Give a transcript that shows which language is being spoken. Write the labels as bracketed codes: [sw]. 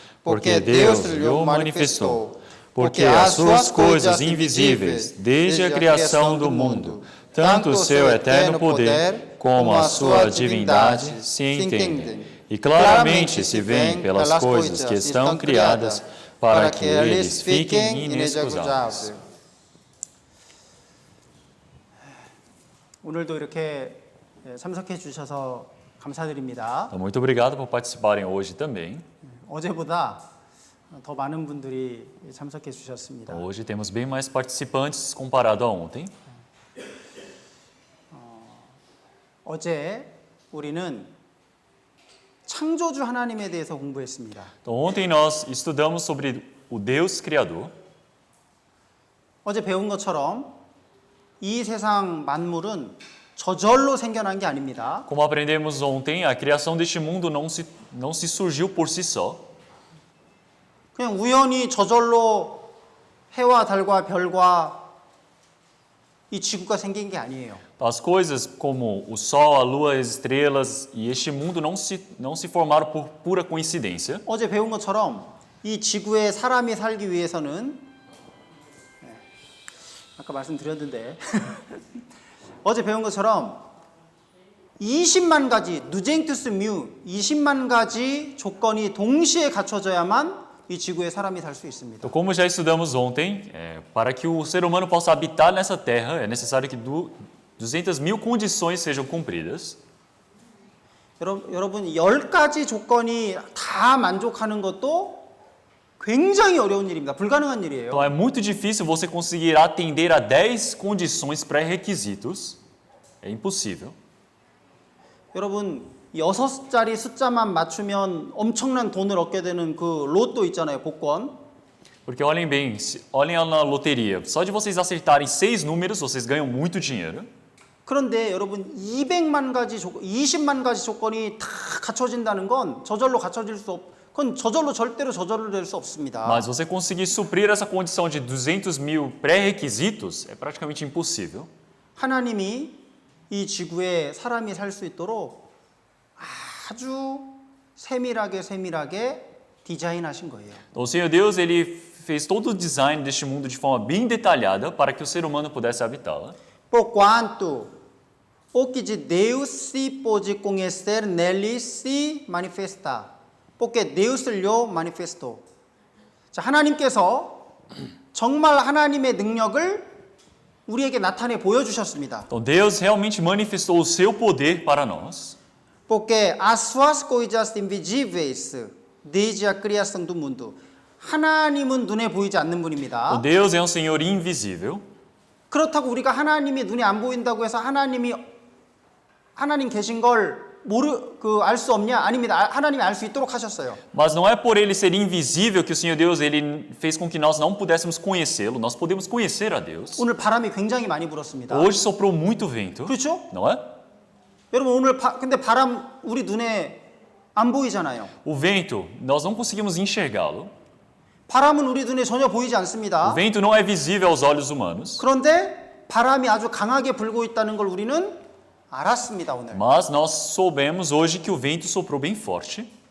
[pt] Porque Deus lhe manifestou. Porque as suas coisas invisíveis, desde a criação do mundo, tanto o seu eterno poder como a sua divindade se entendem. E claramente se veem pelas coisas que estão criadas, para que eles fiquem inexcusáveis. [ko] 오늘도 이렇게 참석해 주셔서 감사드립니다. [pt] Então, muito obrigado por participarem hoje também. [ko] 어제보다 더 많은 분들이 참석해 주셨습니다. [pt] Hoje temos bem mais participantes comparado a ontem. [ko] 어제 우리는 창조주 하나님에 대해서 공부했습니다. [pt] Então, ontem nós estudamos sobre o Deus Criador. [ko] 어제 배운 것처럼 이 세상 만물은 저절로 생겨난 게 아닙니다. [pt] Como aprendemos ontem, a criação deste mundo não se surgiu por si só. [ko] 그냥 우연히 저절로 해와 달과 별과 이 지구가 생긴 게 아니에요. [pt] As coisas como o Sol, a Lua, as estrelas e este mundo não se formaram por pura coincidência. [ko] 어제 배운 것처럼 이 지구에 사람이 살기 위해서는 아까 말씀드렸는데 어제 배운 것처럼 20만 가지 누젠투스 뮤 20만 가지 조건이 동시에 갖춰져야만 이 지구에 사람이 살 수 있습니다. [pt] Então, como já estudamos ontem, para que o ser humano possa habitar nessa terra, é necessário que 200.000 condições sejam cumpridas. [ko] 여러분 10가지 조건이 다 만족하는 것도 굉장히 어려운 일입니다. 불가능한 일이에요. [pt] Então, é muito difícil você conseguir atender a 10 condições pré-requisitos. É impossível. [ko] 여러분 6자리 숫자만 맞추면 엄청난 돈을 얻게 되는 그 로또 있잖아요. 복권. [pt] Porque olhem bem, olhem na loteria. Só de vocês acertarem 6 números, vocês ganham muito dinheiro. [ko] 그런데 여러분 200만 가지 20만 가지 조건이 다 갖춰진다는 건 저절로 갖춰질 수 그건 저절로 절대로 저절로 될 수 없습니다. [pt] Mas você conseguir suprir essa condição de 200.000 pré-requisitos é praticamente impossível. [ko] 하나님이 이 지구에 사람이 살 수 있도록 아주 세밀하게 디자인하신 거예요. [pt] Então, o Senhor Deus, ele fez todo o design deste mundo de forma bem detalhada para que o ser humano pudesse habitá-la. Porquanto o que de Deus se pode conhecer nele se manifesta. Porque Deus lhe manifestou. [ko] 자, 하나님께서 정말 하나님의 능력을 우리에게 나타내 보여주셨습니다. [pt] Então, Deus realmente manifestou o seu poder para nós. Porque as suas coisas invisíveis desde a criação do mundo. [ko] 하나님은 눈에 보이지 않는 분입니다. [pt] Então, Deus é um Senhor invisível. [ko] 그렇다고 우리가 하나님이 눈에 안 보인다고 해서 하나님이 하나님 계신 걸 알 수 없냐? 아닙니다. 하나님이 알 수 있도록 하셨어요. [pt] Mas não é por ele ser invisível que o Senhor Deus ele fez com que nós não pudéssemos conhecê-lo. Nós podemos conhecer a Deus. [ko] 오늘 바람이 굉장히 많이 불었습니다. [pt] Hoje soprou muito vento, [ko] 그렇죠? [pt] não é? [ko] 여러분 오늘 근데 바람 우리 눈에 안 보이잖아요. [pt] O vento, nós não conseguimos enxergá-lo. [ko] 바람은 우리 눈에 전혀 보이지 [pt] O [ko] 않습니다. [pt] vento não é visível aos olhos humanos. [ko] 그런데 바람이 아주 강하게 불고 있다는 걸 우리는 알았습니다, 오늘. [pt] Mas nós soubemos hoje que o vento soprou bem forte.